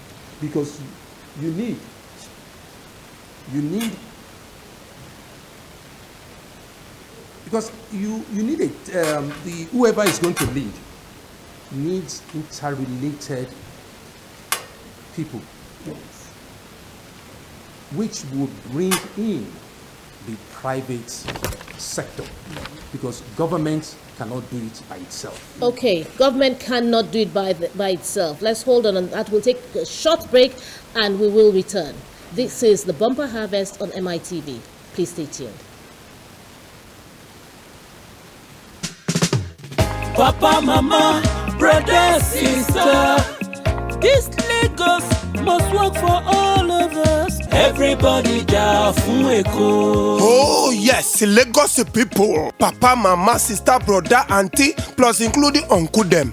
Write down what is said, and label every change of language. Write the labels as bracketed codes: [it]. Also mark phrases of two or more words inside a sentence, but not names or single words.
[en] Because you need, because you need whoever is going to lead needs interrelated people, which will bring in the private sector, because government cannot do it by itself. Okay, government cannot do it by itself. Let's hold on that. We'll take a short break and we will return. This is the Bumper Harvest on MITV. Please stay tuned. Papa, mama, brother, sister, this Lagos must work for all of us. [yo] Everybody da fun Eko. [en] Oh yes, Lagos people, papa, mama, sister, brother, auntie, plus including uncle them.